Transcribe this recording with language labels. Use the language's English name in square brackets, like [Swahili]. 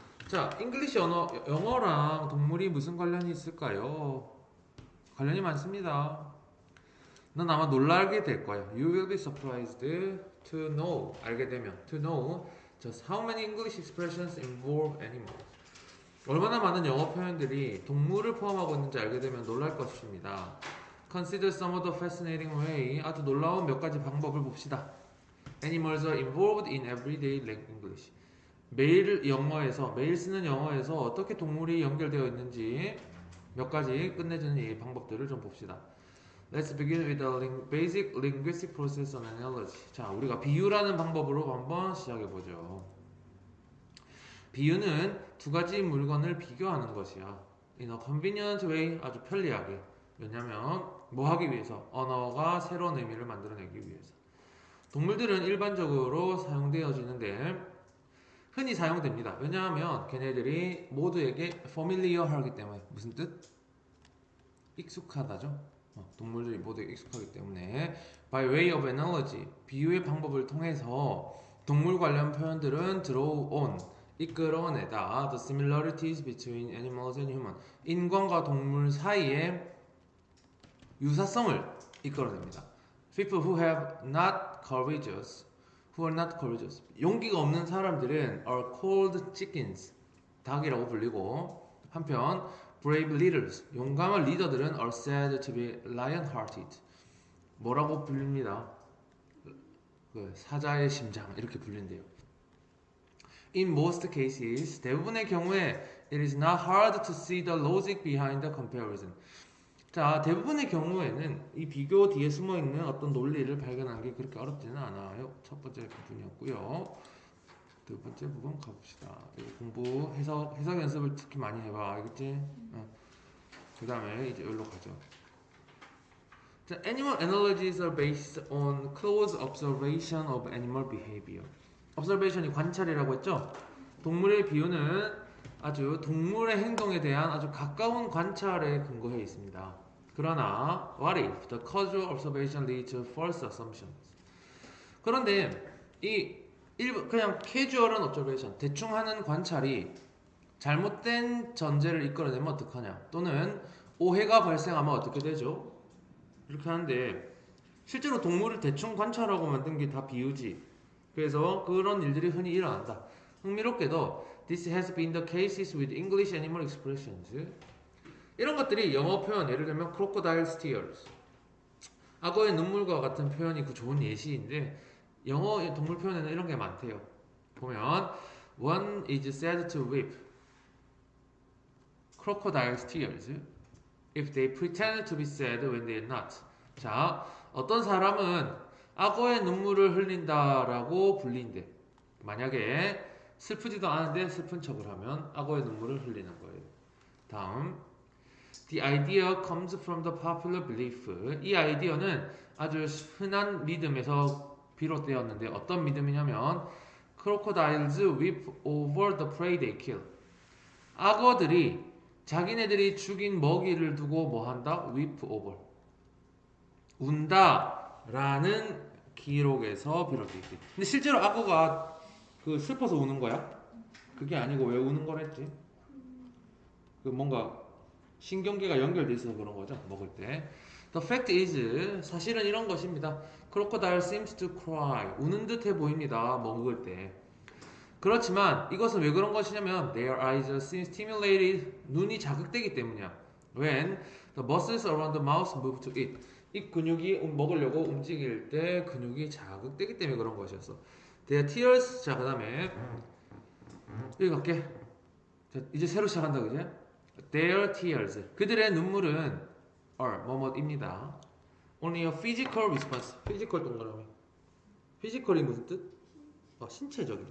[Korean] 자, 잉글리시 언어, 영어랑 동물이 무슨 관련이 있을까요? 관련이 많습니다. 넌 아마 놀라게 될 거야. [English] You will be surprised to know. [Korean] 알게 되면 [English] to know just how many English expressions involve animals. [Korean] 얼마나 많은 영어 표현들이 동물을 포함하고 있는지 알게 되면 놀랄 것입니다. [English] Consider some of the fascinating way. [Korean] 아주 놀라운 몇 가지 방법을 봅시다. [English] Animals are involved in everyday English. [Korean] 매일 쓰는 영어에서 어떻게 동물이 연결되어 있는지 몇 가지 끝내주는 이 방법들을 좀 봅시다. [English] Let's begin with a basic linguistic process on analogy. [Korean] 자, 우리가 비유라는 방법으로 한번 시작해 보죠. 비유는 두 가지 물건을 비교하는 것이야. [English] In a convenient way, [Korean] 아주 편리하게. 왜냐면 뭐 하기 위해서? 언어가 새로운 의미를 만들어내기 위해서. 동물들은 일반적으로 사용되어지는데 흔히 사용됩니다. 왜냐하면 걔네들이 모두에게 familiar하기 때문에. 무슨 뜻? 익숙하다죠. 동물들이 모두에게 익숙하기 때문에 [English] by way of analogy, [Korean] 비유의 방법을 통해서 동물 관련 표현들은 [English] draw on, [Korean] 이끌어내다 [English] the similarities between animals and human, [Korean] 인간과 동물 사이의 유사성을 이끌어냅니다. [English] People who have not courageous, who are not courageous, [Korean] 용기가 없는 사람들은 [English] are called chickens, [Korean] 닭이라고 불리고, 한편 [English] brave leaders, [Korean] 용감한 리더들은 [English] are said to be lion-hearted, [Korean] 뭐라고 불립니다. 사자의 심장 이렇게 불린대요. [English] In most cases, [Korean] 대부분의 경우에 [English] it is not hard to see the logic behind the comparison. [Korean] 자, 대부분의 경우에는 이 비교 뒤에 숨어있는 어떤 논리를 발견하는 게 그렇게 어렵지는 않아요. 첫 번째 부분이었고요. 두 번째 부분 가봅시다. 이거 공부, 해석 연습을 특히 많이 해봐. 알겠지? 그 다음에 이제 여기로 가죠. [English] 자, animal analogies are based on close observation of animal behavior. [Korean] observation이 관찰이라고 했죠? 동물의 비유는 아주 동물의 행동에 대한 아주 가까운 관찰에 근거해 있습니다. 그러나 [English] what if the casual observation leads to false assumptions? [Korean] 그런데 이 그냥 캐주얼한 observation, 대충 하는 관찰이 잘못된 전제를 이끌어내면 어떡하냐? 또는 오해가 발생하면 어떻게 되죠? 이렇게 하는데 실제로 동물을 대충 관찰하고 만든 게 다 비유지. 그래서 그런 일들이 흔히 일어난다. 흥미롭게도 [English] this has been the cases with English animal expressions. [Korean] 이런 것들이 영어 표현, 예를 들면 crocodile tears, 악어의 눈물과 같은 표현이 그 좋은 예시인데 영어 동물 표현에는 이런 게 많대요. 보면 [English] one is said to weep crocodile's tears if they pretend to be sad when they are not. [Korean] 자, 어떤 사람은 악어의 눈물을 흘린다라고 불린대. 만약에 슬프지도 않은데 슬픈 척을 하면 악어의 눈물을 흘리는 거예요. 다음, [English] the idea comes from the popular belief. [Korean] 이 아이디어는 아주 흔한 믿음에서 비롯되었는데 어떤 믿음이냐면 [English] crocodiles weep over the prey they kill. [Korean] 악어들이 자기네들이 죽인 먹이를 두고 뭐 한다? [English] weep over. [Korean] 운다라는 기록에서 비롯되어 있대. 근데 실제로 악어가 그 슬퍼서 우는 거야? 그게 아니고 왜 우는 거랬지? 그 뭔가 신경계가 연결돼 있어서 그런 거죠. 먹을 때. [English] The fact is, [Korean] 사실은 이런 것입니다. [English] Crocodile seems to cry. [Korean] 우는 듯해 보입니다. 먹을 때. 그렇지만 이것은 왜 그런 것이냐면 [English] their eyes are stimulated. [Korean] 눈이 자극되기 때문이야. [English] When the muscles around the mouth move to eat. [Korean] 이 근육이 먹으려고 움직일 때 근육이 자극되기 때문에 그런 것이었어. [English] Their tears. [Korean] 자, 그 다음에 여기 갈게. 자, 이제 새로 시작한다, 그지? [English] Their tears. [Korean] 그들의 눈물은 are 뭐뭐입니다. [English] Only a physical response. [Korean] physical 동그라미. physical이 무슨 뜻? 신체적인.